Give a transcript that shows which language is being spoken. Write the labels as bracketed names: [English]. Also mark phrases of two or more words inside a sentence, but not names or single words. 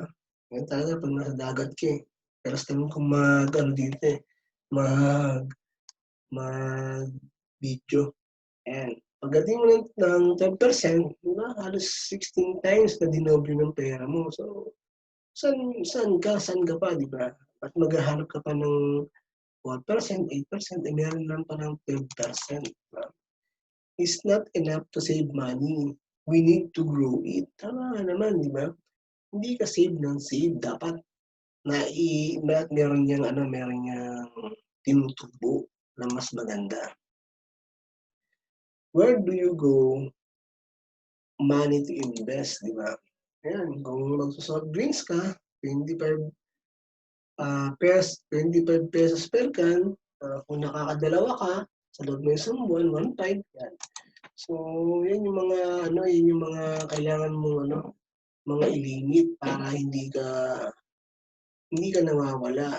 [Filipino] Yan talaga pag nasa dagat ka eh. Pero sa tingin ko dito eh, mag-video. Ayan. Pagdating mo ng 10%, diba, halos 16 times na dinoble ng pera mo. So, saan ka pa, di ba? At maghahanap ka pa ng 4%, 8%, meron lang pa ng 12%. Diba? [English] It's not enough to save money. We need to grow it. [Filipino] Tama naman, di ba? Hindi ka save ng save. Dapat meron niyang tinutubo na mas maganda. [English] Where do you go money to invest, [Filipino] di ba? Ayan, kung magsusoft drinks ka, 25 pesos [English] per can, [Filipino] kung nakakadalawa ka, sa loob ng isang buwan, 1.5 yan. So, yan yung mga kailangan mo mga ilimit para hindi ka nawawala.